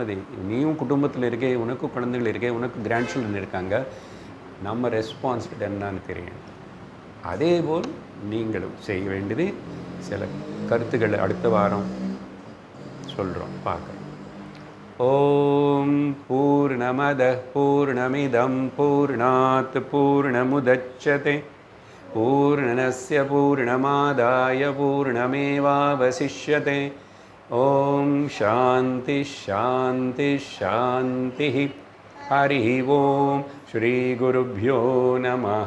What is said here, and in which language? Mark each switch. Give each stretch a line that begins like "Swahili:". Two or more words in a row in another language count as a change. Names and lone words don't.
Tamil: அது நீயும் குடும்பத்தில் இருக்கே, உனக்கு குழந்தைகள் இருக்கே, உனக்கு
English: grand children
Tamil: இருக்காங்க. நம்ம ரெஸ்பான்சிபிலிட்டி என்னன்னு தெரியும். அதேபோல் நீங்களும் செய்ய வேண்டியது சில கருத்துக்கள் அடுத்த வாரம் சொல்கிறோம், பார்க்குறோம்.
Sanskrit: ओम् पूर्णमद पूर्णमिदम् पूर्णात् पूर्णमुदच्यते पूर्णस्य पूर्णमादाय पूर्णमेवावशिष्यते. ओम् शान्ति शान्ति शान्ति. हरि ओम् श्री गुरुभ्यो नमः.